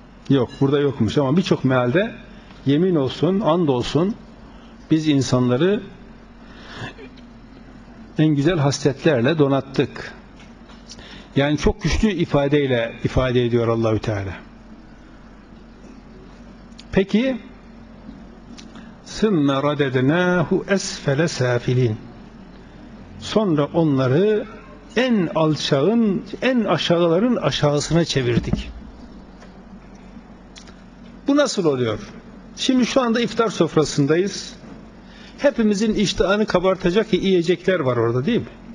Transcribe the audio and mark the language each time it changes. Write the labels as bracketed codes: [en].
[tr] Yok, burada yokmuş ama birçok mealde yemin olsun, and olsun, biz insanları en güzel hasletlerle donattık. Yani çok güçlü ifadeyle ifade ediyor Allah-u Teala. Peki [ar] ثُمَّ رَدَدْنَاهُ أَسْفَلَ سَافِلِينَ. [tr] Sonra onları en alçağın, en aşağıların aşağısına çevirdik. Bu nasıl oluyor? Şimdi şu anda iftar sofrasındayız. Hepimizin iştahını kabartacak yiyecekler var orada, değil mi?